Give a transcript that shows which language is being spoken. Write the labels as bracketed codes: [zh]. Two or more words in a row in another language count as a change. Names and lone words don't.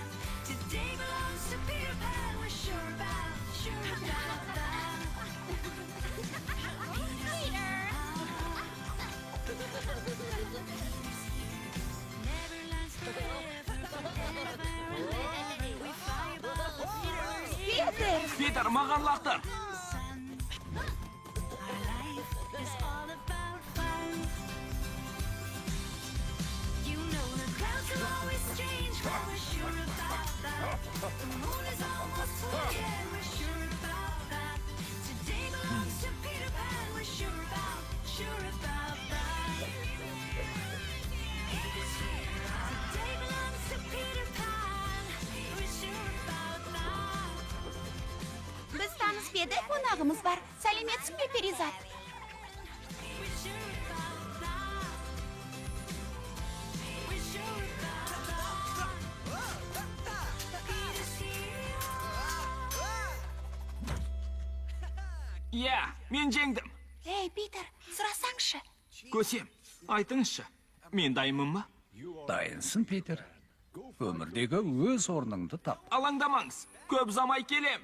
[en] Today belongs to Peter Pan, we're sure about that. Neverland's forever, forever and ever. We fly above the universe. [kk] Питер! Питер, маған лақтыр! [en] Sun. Our life is all about fun. You know the clouds will always change, but we're sure about that. The moon is almost full, yeah, we're sure about that. Today belongs to Peter Pan, we're sure about that. Today belongs to Peter Pan, we're sure about that. [kk] Біз таныс беді, қонағымыз бар. Сәлеметсің бе, Перизат? [en] We're sure about that. We're sure about that. Peter's here. [kk] Иә, мен жеңдім. Ей, Питер, сұрасаңшы. Көсем, айтыңызшы, мен дайынмын ба? Дайынсың, Питер. Өмірдегі өз орныңды тап. Алаңдамаңыз, көп замай келем.